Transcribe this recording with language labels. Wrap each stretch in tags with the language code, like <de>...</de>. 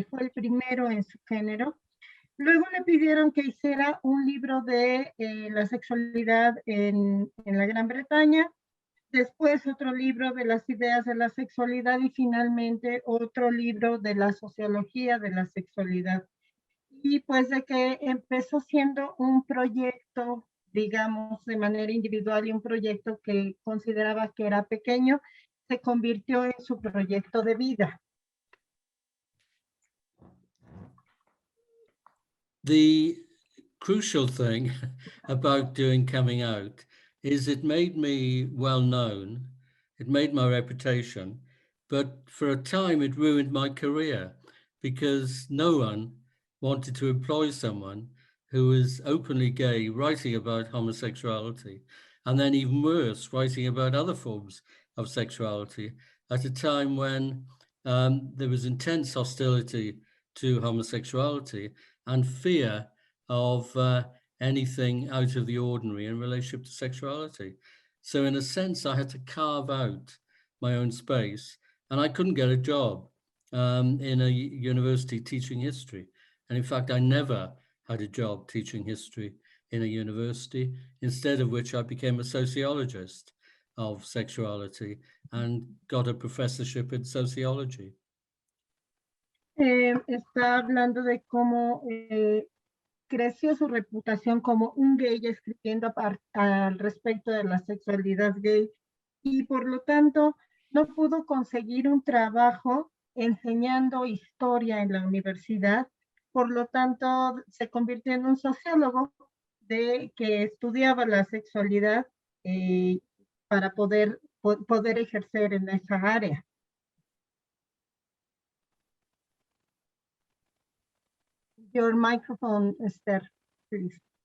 <es>Fue el primero en su género. Luego le pidieron que hiciera un libro de la sexualidad en la Gran Bretaña, después otro libro de las ideas de la sexualidad y finalmente otro libro de la sociología de la sexualidad. Y pues de que empezó siendo un proyecto, digamos, de manera individual y un proyecto que consideraba que era pequeño, se convirtió en su proyecto de vida.</es> <en>The crucial thing about doing coming out is it made me well known, it made my reputation, but for a time it ruined my career because no one wanted to employ someone who was openly gay, writing about homosexuality, and then even worse, writing about other forms of sexuality at a time when there was intense hostility to homosexuality and fear of anything out of the ordinary in relationship to sexuality. So in a sense, I had to carve out my own space, and I couldn't get a job in a university teaching history. And in fact, I never had a job teaching history in a university, instead of which I became a sociologist of sexuality and got a professorship in sociology.</en> <es>Está hablando de cómo creció su reputación como un gay escribiendo al respecto de la sexualidad gay y por lo tanto no pudo conseguir un trabajo enseñando historia en la universidad, por lo tanto se convirtió en un sociólogo que estudiaba la sexualidad para poder ejercer en esa área.</es> <en>Your microphone, Esther, please.</en>